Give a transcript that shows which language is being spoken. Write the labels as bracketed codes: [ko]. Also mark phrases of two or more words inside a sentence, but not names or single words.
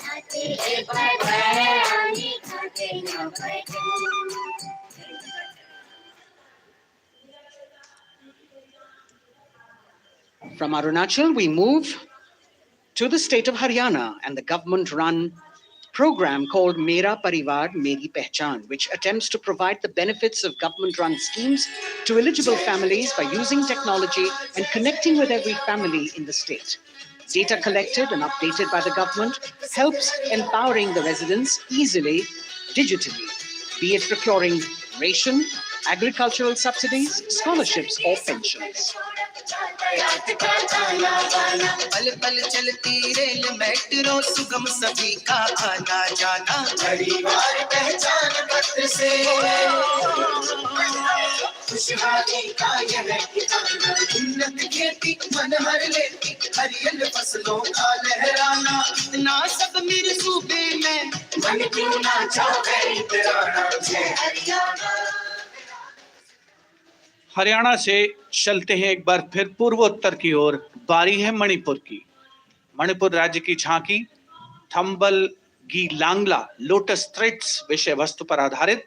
[en] From Arunachal, we move to the state of Haryana and the government-run program called Mera Parivar Meri Pehchan, which attempts to provide the benefits of government-run schemes to eligible families by using technology and connecting with every family in the state. Data collected and updated by the government helps empowering the residents easily, digitally, be it procuring ration, agricultural subsidies, scholarships or pensions. [hi] पल पल चलती रेल मेट्रो सुगम सभी का आना जाना परिवार पहचान पत्र से खुशहाली का यह ठिकाना उन्नत खेती मन हर लेती हरियल फसलों का लहराना इतना सब मेरे सूबे में मन क्यों ना चाहे तेरा नाम है हरियाणा। हरियाणा से चलते हैं एक बार फिर पूर्वोत्तर की ओर। बारी है मणिपुर की। मणिपुर राज्य की झांकी थंबल गी लांगला लोटस थ्रेड्स विषय वस्तु पर आधारित।